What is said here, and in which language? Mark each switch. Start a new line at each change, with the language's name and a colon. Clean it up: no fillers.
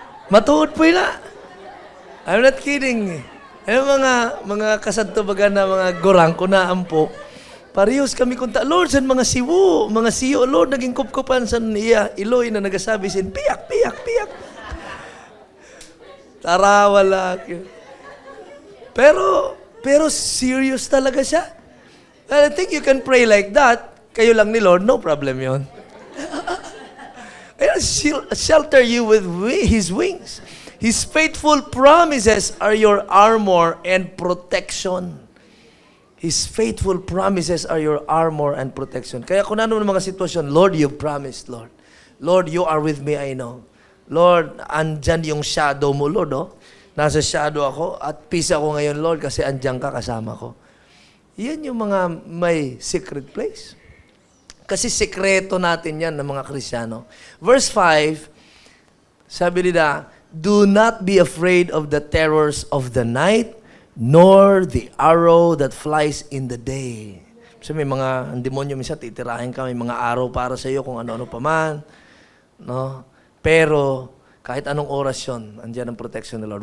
Masbatenyo: Matuod po na.
English: I'm not kidding.
Masbatenyo: Mga kasadto baga na mga gorang ko na ampo. Parehos kami kunta, Lord, san mga siyo, Lord, naging kupkupan san iya, Iloy na nagasabi sin, piyak, piyak, piyak. Tarawa lang.
Filipino: Pero serious talaga siya.
English: And I think you can pray like that.
Filipino: Kayo lang ni Lord,
English: no problem yon. Shelter you with His wings. His faithful promises are your armor and protection. His faithful promises are your armor and protection.
Filipino: Kaya kung ano ng mga sitwasyon, Lord,
English: you promised,
Filipino: Lord.
English: Lord, you are with me, I know.
Filipino: Lord, andyan yung shadow mo, Lord, oh. Nasa shadow ako at peace ako ngayon, Lord, kasi andyan ka kasama ko. Yan yung mga may secret place. Kasi sekreto natin yan ng mga Kristiyano.
English: Verse 5,
Filipino: sabi nila,
English: do not be afraid of the terrors of the night, nor the arrow that flies in the day.
Filipino: So may mga, ang demonyo minsan, titirahin ka, may mga araw para sa iyo kung ano-ano pa man. No? Pero, kahit anong oras yun, andyan ang protection ng Lord.